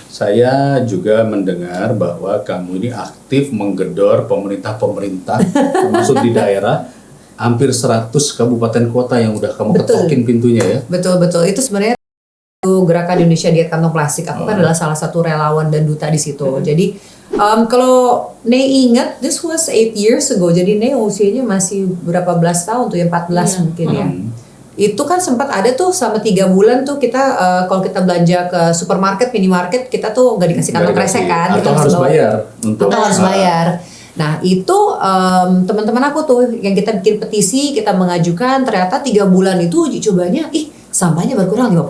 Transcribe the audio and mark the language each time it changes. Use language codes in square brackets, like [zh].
[id] Saya juga mendengar bahwa kamu ini aktif menggedor pemerintah termasuk di daerah, hampir 100 kabupaten kota yang udah kamu ketokin pintunya ya. Betul. Itu sebenarnya gerakan Indonesia Diet Kantong Plastik. Aku kan adalah salah satu relawan dan duta di situ. Jadi kalau Nei ingat, [en] this was 8 years ago. [id] Jadi Nei usianya masih berapa belas tahun tuh, ya 14 mungkin ya. Itu kan sempat ada tuh selama 3 bulan tuh kita kalau kita belanja ke supermarket, minimarket, kita tuh nggak dikasih kantong kresek kan, atau harus bayar untuk harus bayar. Nah itu teman-teman aku tuh yang kita bikin petisi, kita mengajukan, ternyata 3 bulan itu uji cobanya, sampahnya berkurang 55%.